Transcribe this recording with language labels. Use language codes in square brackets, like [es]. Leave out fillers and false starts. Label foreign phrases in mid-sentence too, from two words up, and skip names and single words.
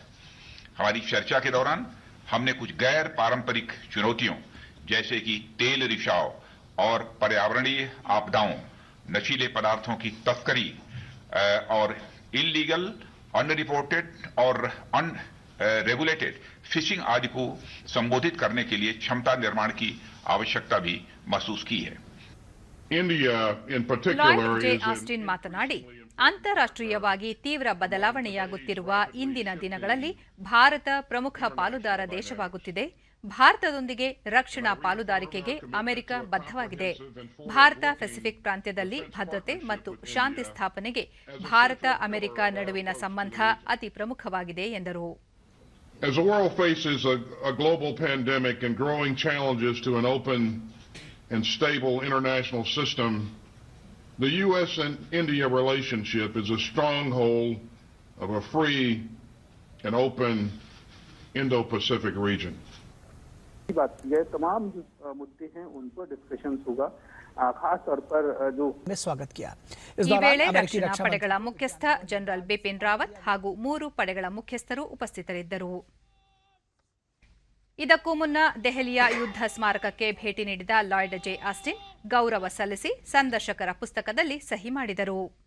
[hi] हमारी चर्चा के दौरान हमने कुछ गैर पारंपरिक चुनौतियों जैसे कि तेल रिसाव और पर्यावरणीय आपदाओं, नशीले पदार्थों की तस्करी और [en] illegal, unreported [hi] और [en] unregulated fishing [hi] आदि को संबोधित करने के लिए क्षमता निर्माण की आवश्यकता भी महसूस की है. [kn] ಲಾಯ್ಡ್ ಜೆ ಆಸ್ಟಿನ್ ಮಾತನಾಡಿ, ಅಂತಾರಾಷ್ಟ್ರೀಯವಾಗಿ ತೀವ್ರ ಬದಲಾವಣೆಯಾಗುತ್ತಿರುವ ಇಂದಿನ ದಿನಗಳಲ್ಲಿ ಭಾರತ ಪ್ರಮುಖ ಪಾಲುದಾರ ದೇಶವಾಗುತ್ತಿದೆ. ಭಾರತದೊಂದಿಗೆ ರಕ್ಷಣಾ ಪಾಲುದಾರಿಕೆಗೆ ಅಮೆರಿಕ ಬದ್ಧವಾಗಿದೆ. ಭಾರತ ಪೆಸಿಫಿಕ್ ಪ್ರಾಂತ್ಯದಲ್ಲಿ ಭದ್ರತೆ ಮತ್ತು ಶಾಂತಿ ಸ್ಥಾಪನೆಗೆ ಭಾರತ ಅಮೆರಿಕ ನಡುವಿನ ಸಂಬಂಧ ಅತಿ ಪ್ರಮುಖವಾಗಿದೆ ಎಂದರು. [en] As the world faces a global pandemic and growing challenges to an open and stable international system, the U.S. and India relationship is a stronghold of a free and open Indo-Pacific region. [hi] बात ये तमाम जो मुद्दे हैं उन पर डिस्कशंस होगा, खास तौर पर जो स्वागत किया. [kn] ಈ ವೇಳೆ ರಕ್ಷಣಾ ಪಡೆಗಳ ಮುಖ್ಯಸ್ಥ ಜನರಲ್ ಬಿಪಿನ್ ರಾವತ್ ಹಾಗೂ 3 ಪಡೆಗಳ ಮುಖ್ಯಸ್ಥರು ಉಪಸ್ಥಿತರಿದ್ದರು. ಇದಕ್ಕೂ ಮುನ್ನ ದೆಹಲಿಯ ಯುದ್ಧ ಸ್ಮಾರಕಕ್ಕೆ ಭೇಟಿ ನೀಡಿದ ಲಾಯ್ಡ್ ಜೆ ಆಸ್ಟಿನ್ ಗೌರವ ಸಲ್ಲಿಸಿ ಸಂದರ್ಶಕರ ಪುಸ್ತಕದಲ್ಲಿ ಸಹಿ ಮಾಡಿದರು.